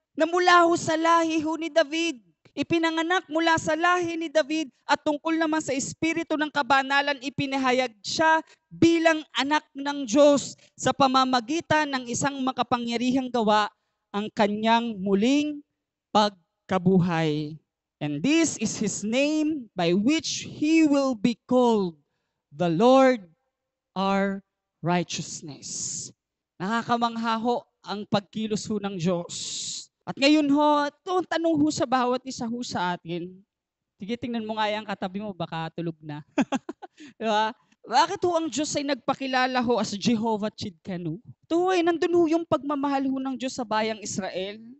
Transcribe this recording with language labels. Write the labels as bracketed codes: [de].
[tl] Na mula ho sa lahi ho ni David. Ipinanganak mula sa lahi ni David at tungkol naman sa espiritu ng kabanalan, ipinahayag siya bilang anak ng Diyos sa pamamagitan ng isang makapangyarihang gawa, ang kanyang muling pagkabuhay. [en] And this is His name by which He will be called, the Lord our righteousness. [tl] Nakakamangha ho ang pagkilos ho ng Diyos. At ngayon ho, ito ang tanong ho sa bawat isa ho sa atin. Sige, tingnan mo nga yung katabi mo, baka tulog na. Diba? Bakit ho ang Diyos ay nagpakilala ho as Jehovah Tsidkenu? Ito ho ay nandun ho yung pagmamahal ho ng Diyos sa bayang Israel.